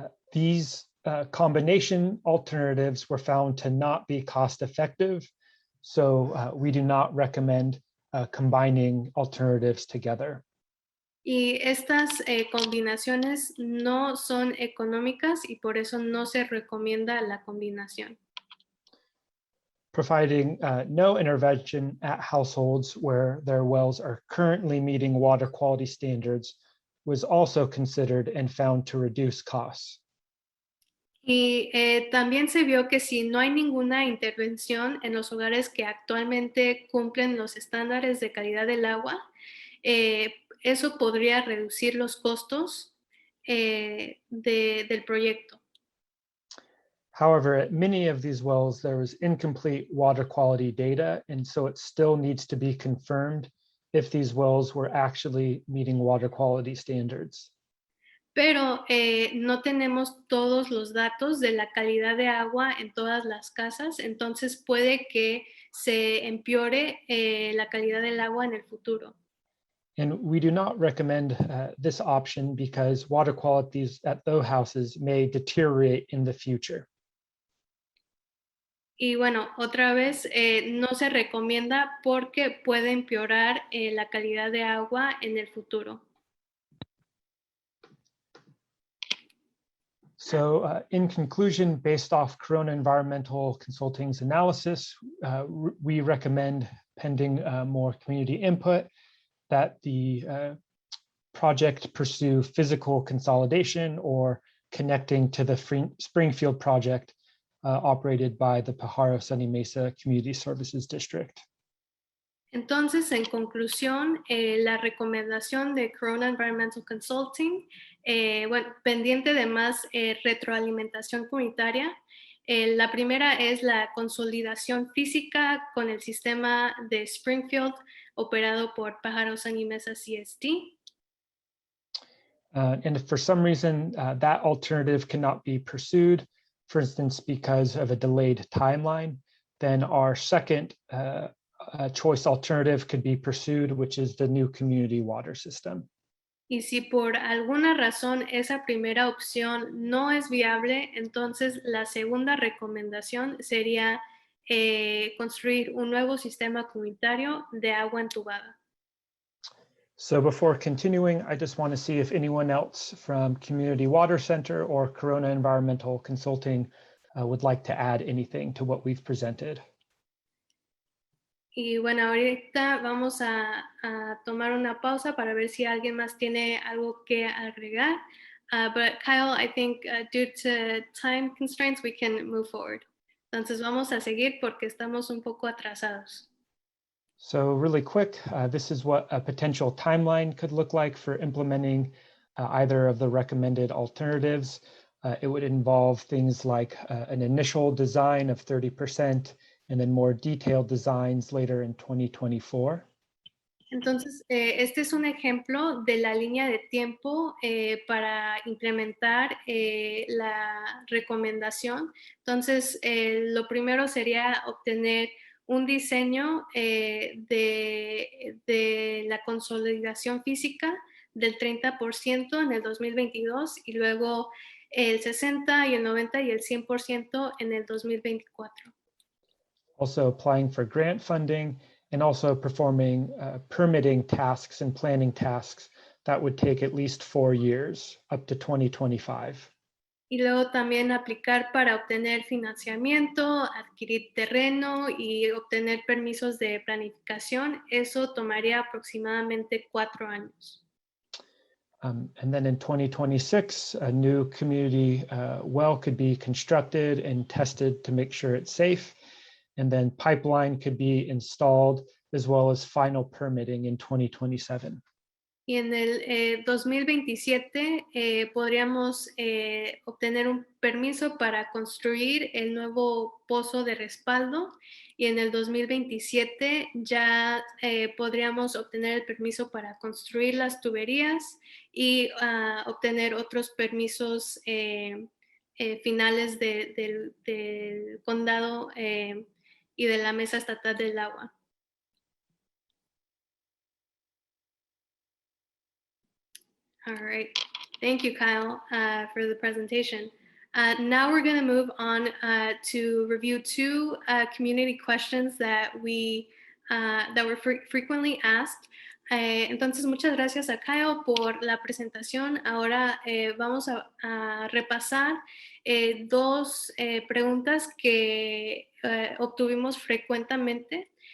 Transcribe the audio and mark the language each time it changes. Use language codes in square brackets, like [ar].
[en] These combination alternatives were found to not be cost effective, so we do not recommend combining alternatives together. [es] Y estas combinaciones no son económicas y por eso no se recomienda la combinación. [en] Providing no intervention at households where their wells are currently meeting water quality standards was also considered and found to reduce costs. [es] Y también se vio que si no hay ninguna intervención en los hogares que actualmente cumplen los estándares de calidad del agua, eso podría reducir los costos del proyecto. [en] However, at many of these wells, there was incomplete water quality data, and so it still needs to be confirmed if these wells were actually meeting water quality standards. [es] Pero no tenemos todos los datos de la calidad de agua en todas las casas, entonces puede que se empeore la calidad del agua en el futuro. [en] And we do not recommend this option because water qualities at those houses may deteriorate in the future. [es] Y bueno, otra vez no se recomienda porque puede empeorar la calidad de agua en el futuro. [en] So in conclusion, based off Corona Environmental Consulting's analysis, we recommend, pending more community input, that the project pursue physical consolidation or connecting to the Springfield project operated by the Pajaro Sunny Mesa Community Services District. [es] Entonces, en conclusión, la recomendación de Corona Environmental Consulting, pendiente de más retroalimentación comunitaria, la primera es la consolidación física con el sistema de Springfield operado por Pajaro Sunny Mesa CSD. [en] And if for some reason that alternative cannot be pursued, for instance, because of a delayed timeline, then our second choice alternative could be pursued, which is the new community water system. [es] Y si por alguna razón esa primera opción no es viable, entonces la segunda recomendación sería construir un nuevo sistema comunitario de agua entubada. [en] So before continuing, I just want to see if anyone else from Community Water Center or Corona Environmental Consulting would like to add anything to what we've presented. [es] Y bueno, ahorita vamos a tomar una pausa para ver si alguien más tiene algo que agregar. [en] But Kyle, I think due to time constraints, we can move forward. [es] Entonces vamos a seguir porque estamos un poco atrasados. [en] So really quick, this is what a potential timeline could look like for implementing either of the recommended alternatives. It would involve things like an initial design of 30% and then more detailed designs later in 2024. [es] Entonces, este es un ejemplo de la línea de tiempo para implementar la recomendación. Entonces, lo primero sería obtener un diseño de la consolidación física del 30% en el 2022 y luego el 60 y el 90 y el 100% en el 2024. [en] Also applying for grant funding and also performing permitting tasks and planning tasks that would take at least 4 years, up to 2025. [es] Y luego también aplicar para obtener financiamiento, adquirir terreno y obtener permisos de planificación. Eso tomaría aproximadamente 4 años. [en] And then in 2026, a new community well could be constructed and tested to make sure it's safe. And then pipeline could be installed as well as final permitting in 2027. [es] Y en el 2027 podríamos obtener un permiso para construir el nuevo pozo de respaldo y en el 2027 ya podríamos obtener el permiso para construir las tuberías y obtener otros permisos finales del condado y de la Mesa Estatal del Agua. [en] All right. Thank you, Kyle, for the presentation. Now we're going to move on to review two community questions that were frequently asked. [es] Entonces, muchas gracias a Kyle por la presentación. Ahora vamos a repasar dos preguntas que obtuvimos frecuentemente.